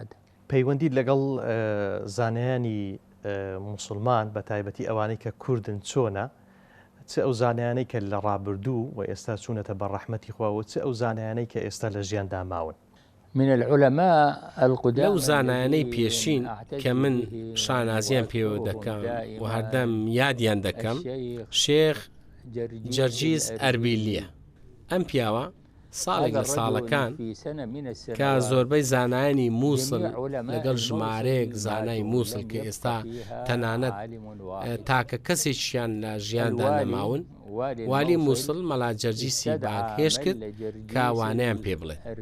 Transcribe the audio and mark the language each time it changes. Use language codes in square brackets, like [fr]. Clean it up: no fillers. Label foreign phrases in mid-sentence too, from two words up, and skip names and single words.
[ckb] پەیوەندی لەگەڵ زانایانی مسلمان بە تایبەتی ئەوانەی کە کوردن چۆنە؟ چ ئەو زانایانەی کە لە ڕابردوو و ئێستا چوونەتە بە ڕەحمەتی خوا، و چ ئەو زانایانەی کە ئێستا لە ژیاندا ماون؟ [ar] من العلماء القدامى [ckb] لەو زانایانەی پێشین کە من شانازیان پێوە دەکەم و هەردەم یادیان دەکەم، شێخ جەرجیز ئەربیلیە. ئەم پیاوە ساڵێک لە ساڵەکان کە زۆربەی زانایانی مووسڵ لەگەڵ ژمارەیەک زانای مووسڵ کە ئێستا تەنانەت تاکە کەسێکیان لە ژیاندا نەماون، والی مووسڵ مەلا جەرجیسی باکهێش کرد کە وانەیان پێ بڵێت.